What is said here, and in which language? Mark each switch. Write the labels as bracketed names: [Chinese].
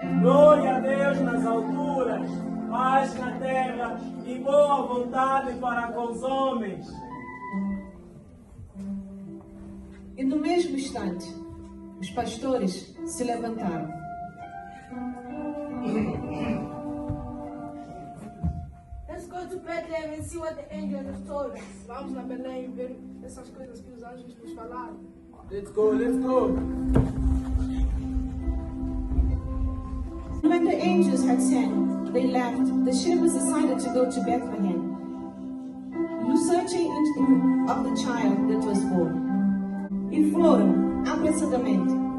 [Portuguese] Glória a Deus nas alturas, paz na terra e boa vontade para com os homens. E no mesmo instante, os pastores se levantaram. [English] Let's go to Bethlehem and see what the angel has told us. [Portuguese] Vamos a Belém ver essas coisas que os anjos nos falaram. [English] Let's go. When the angels had sent, they left. The shepherds decided to go to Bethlehem, searching of the child that was born. [Portuguese] E foram apressadamente.